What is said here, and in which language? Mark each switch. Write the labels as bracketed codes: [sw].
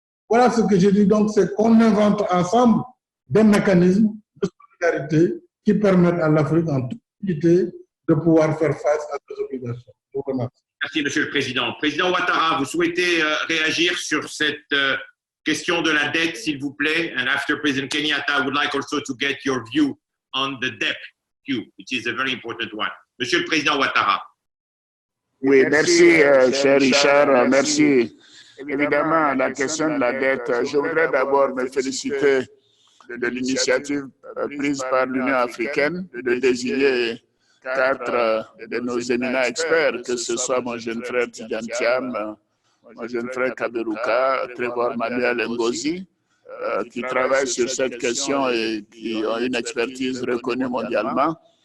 [fr] Voilà ce que je dis donc, c'est qu'on invente ensemble des mécanismes de solidarité qui permettent à l'Afrique en toute unité de pouvoir faire face à ces obligations. Je vous remercie. Merci, Monsieur le Président. Président Ouattara, vous souhaitez réagir sur cette question de la dette, s'il vous plaît? [en] And after President Kenyatta, I would like also to get your view on the debt queue, which is a very important one. [fr] Monsieur le Président Ouattara. Oui, merci, cher Richard, merci. Évidemment, la question de la dette, je voudrais d'abord me féliciter de l'initiative prise par l'Union africaine de désigner 4 de nos éminents experts, que ce soit mon jeune frère Tidiane Thiam, mon jeune frère Kaberuka, Trevor Manuel Ngozi, qui travaillent sur cette question et qui ont une expertise reconnue mondialement.